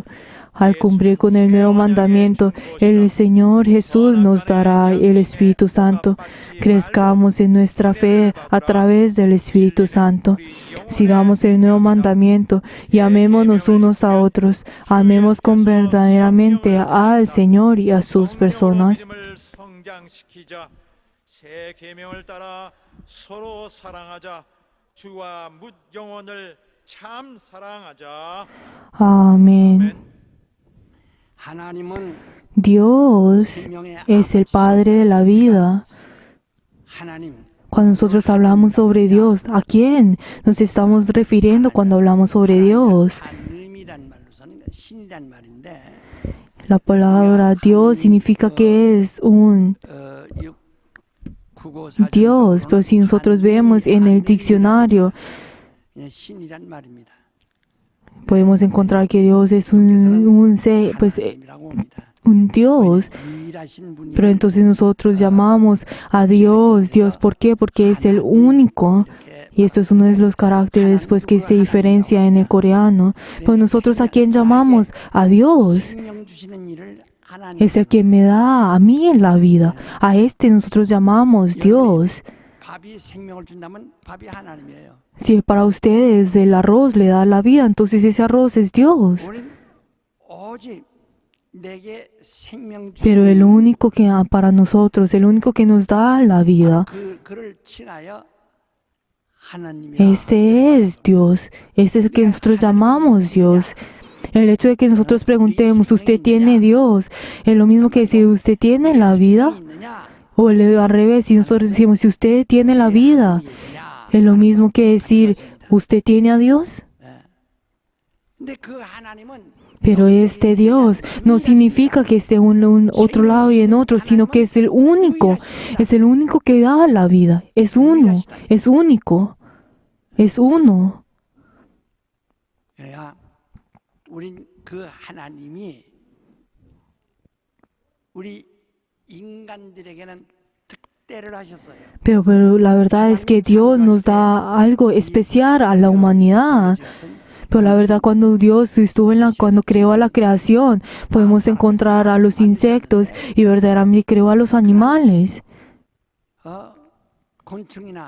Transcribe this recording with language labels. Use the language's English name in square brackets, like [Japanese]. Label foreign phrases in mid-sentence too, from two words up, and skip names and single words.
[Spanish] Al cumplir con el nuevo mandamiento, el Señor Jesús nos dará el Espíritu Santo. Crezcamos en nuestra fe a través del Espíritu Santo. Sigamos el nuevo mandamiento y amémonos unos a otros. Amemos con verdaderamente al Señor y a sus personas. [Korean] 새 계명을 따라 서로 사랑하자. 주와 뭇 영혼을 참 사랑하자. [Spanish] Amén. [Korean] 하나님은 [Spanish] Dios [Korean] 생명의 [Spanish] es el Padre de la vida. [Korean] 하나님 [Spanish] Cuando nosotros hablamos sobre Dios, ¿a quién nos estamos refiriendo cuando hablamos sobre Dios? [Korean] 하나님이란 말로서는 신이란 말인데 [Spanish] La palabra Dios significa que es un Dios, pero si nosotros vemos en el diccionario, [Korean] 신이란 말입니다. [Spanish] podemos encontrar que Dios es un ser, pues, [Korean] 하나님이라고 합니다. [Spanish] un Dios. [Korean] 유일하신 분이 [Spanish] Pero entonces nosotros llamamos a Dios, Dios, ¿por qué? Porque es el único. Y esto es uno de los caracteres pues que se diferencia en el coreano. Pues nosotros a quién llamamos? A Dios. [Korean] 생명 주시는 일을 하나님. [Spanish] Es el que me da a mí la vida. A este nosotros llamamos Dios. [Korean] 밥이 생명을 준다면 밥이 하나님이에요. [Spanish] Si para ustedes el arroz le da la vida, entonces ese arroz es Dios. [Korean] 우리는 오직 내게 생명 [Spanish] Pero el [Korean] 주시는 [Spanish] único que para nosotros, el único que nos da la vida, [Korean] 그를 칭하여 하나님이라. [Spanish] este es Dios. Este es el que nosotros llamamos Dios. El hecho de que nosotros preguntemos, ¿usted tiene Dios? Es lo mismo que si usted tiene la vida. [Korean] 있느냐? [Spanish] O al revés, si nosotros decimos, si usted tiene la vida, es lo mismo que decir, ¿usted tiene a Dios? [Korean] 근데 그 하나님은 [Spanish] Pero este Dios no significa que esté en un otro lado y en otro, sino que es el único que da la vida. Es uno, es único, es uno. [Korean] 그래야 우린 그 하나님이 우리 인간들에게는 특대를 하셨어요. [Spanish] Pero la verdad es que Dios nos da algo especial a la humanidad. Pero la verdad, cuando Dios estuvo cuando creó a la creación, podemos encontrar a los insectos y verdaderamente creó a los animales. [Korean] 곤충이나